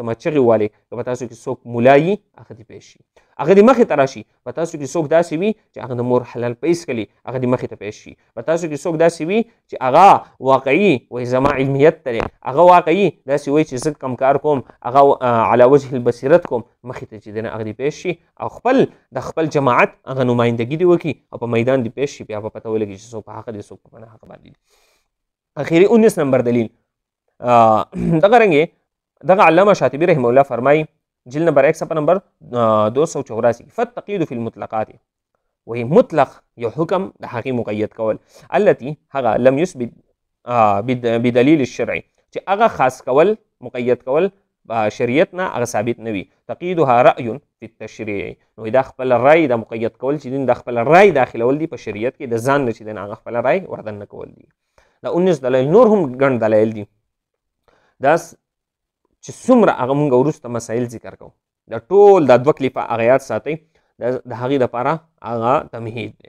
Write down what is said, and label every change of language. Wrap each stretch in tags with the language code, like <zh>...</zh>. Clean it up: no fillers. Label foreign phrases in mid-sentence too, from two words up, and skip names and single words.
<ps>ما چغې والې که په تاسو کې څوک ملا وي هغه دې پیش شي، هغه دې مخې ته راشي، په تاسو کې څوک داسې وي چې هغه د مور حلال پیس کړي هغه دې مخې ته پیش شي، په تاسو کې څوک داسې وي چې هغه واقعي وایي زما علمیت ته دی، هغه واقعي داسې وایي چې زه کم کار کوم هغه</ps> <ar>علی وجه البصیرت</ar> <ps>کوم، مخې ته چې دی نه هغه دې پیش شي او د خپل جماعت هغه نمایندګي دې وکړي او په میدان دې پیش شي، بیا به پته ولګي چې څوک په حق دی څوک په نه حق باندې دي. اخري 19 نمبر دلیل دغه رنګې دغه علامه شاطبي</ps> <ar>رحمه الله</ar> <ps>فرمایي جلد نمبر 1 صفحه نمبر 284</ps> <ar>فالتقييد في المطلقات وهي مطلق</ar> <ps>یو حکم د هغې مقید کول التي هغه</ps> <ar>لم يثبت بدلیل الشرعي</ar> <ps>چې هغه خاص کول مقید کول شریعت نه هغه ثابت نه وي،</ps> <ar>تقییدها رأی فی التشریع</ar> <ps>نو دا خپل رأی د مقید کول چې دین د خپل رأی داخلول دي په شریعت کې د ځان نه چې دین هغه خپل رأی وردن نه کول دي. دا 19 دلایل نور هم ګڼ دلایل دي، دا چې څومره هغه مونږ وروسته مسایل ذکر کوو د ټول دا 2 کلیپه هغه یاد ساتئ د هغې دپاره هغه تمهید دی.</ps>